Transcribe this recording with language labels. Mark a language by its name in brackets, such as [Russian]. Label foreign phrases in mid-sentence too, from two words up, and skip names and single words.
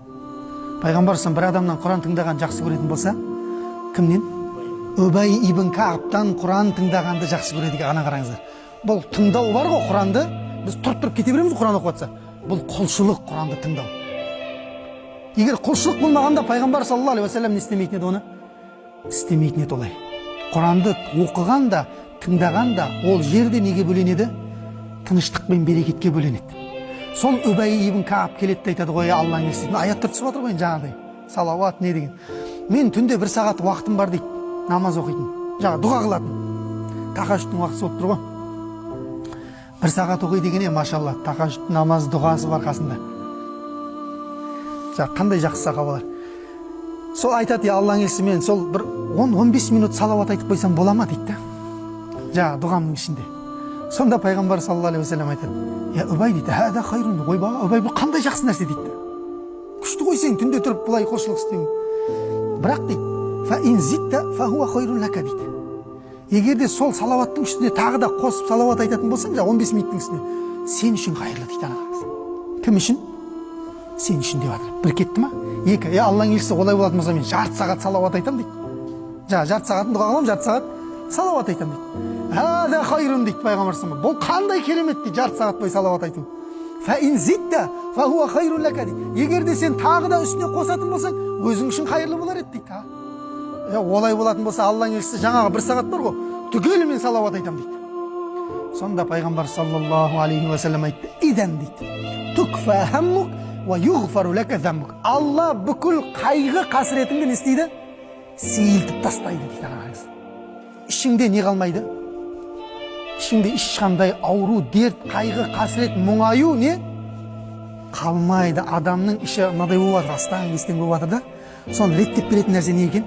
[Kazakh] Пайғамбар салам бір адамнан Құран тыңдаған жақсы көретін болса, кімнен? Убай ибн Каабтан Құран тыңдағанды жақсы көреді екен, ана қараңыздар. Бұл тыңдау бар ғой Құранды, біз тұрып кете береміз Құран оқып жатса. Бұл құлшылық Құранды тыңдау. Егер құлшылық болмағанда пайғамбар [Arabic] صلى الله عليه وسلم [Kazakh] не істемейтін еді оны? Істемейтін еді олай. Құранды оқығанда, тыңдағанда ол жерде неге бөленеді? Тыныштық пен берекетке бөленеді. Сол Убай ибн Кааб келеді де айтады ғой, Алланың елшісі. Аяттар түсіп жатыр ғой жаңағыдай. Салауат не деген. Мен түнде 1 сағат уақытым бар дейді. Намаз оқитын. Жаңа дұға қылатын. Тахажжудтың уақыты болып тұр ғой. 1 сағат оқи дегене, машалла, тахажжуд намаз дұғасы бар қасында. Қандай жақсы сахабалар. Сол айтады, Алланың елшісі, мен сол бір 10-15 минут салауат айтып қойсам бола ма дейді. Жаңа дұғамның ішінде. Сонда пайғамбар [Arabic] صلى الله عليه وسلم [Kazakh] айтады, Убай дейді, [Arabic] هذا خير, [Kazakh] ойбай, Убай, бұл қандай жақсы нәрсе дейді. Күшті ғой сен түнде тұрып бұлай құлшылық істеуің. Бірақ дейді, [Arabic] فإن زدت فهو خير لك дейді. [Kazakh] Егер де сол салауаттың үстіне тағы да қосып салауат айтатын болсаң, 15 минуттың үстіне, сен үшін қайырлы дейді. Кім үшін? Сен үшін деп жатыр. Бір кетті ма? Екі. Алланың елшісі олай болатын болса, мен жарты сағат салауат айтам дейді. Жарты сағатын дұға қыламын, жарты сағат салауат айтам дейді. [Arabic] هذا خير [Kazakh] дейді пайғамбар салам. Бұл қандай керемет дейді, жарты сағат бойы салауат айту. [Arabic] فإن زدت فهو خير لك дейді. [Kazakh] Егер де сен тағы да үстіне қосатын болсаң, өзің үшін қайырлы болар еді дейді. Олай болатын болса, Алланың елшісі жаңағы 1 сағат бар ғой, түгелімен салауат айтам дейді. Сонда пайғамбар [Arabic] صلى الله عليه وسلم [Kazakh] айтты, идан дейді. [Arabic] تكفى همك ويغفر لك ذنبك. [Kazakh] Алла бүкіл қайғы қасіретіңді не істейді? Сейілтіп тастайды дейді. Ішіңде не қалмайды? Ішіңде ешқандай ауру, дерт, қайғы, қасірет, мұңаю не? Қалмайды. Адамның іші мынадай болып жатыр, астан кестен болып жатыр да. Соны реттеп беретін нәрсе не екен?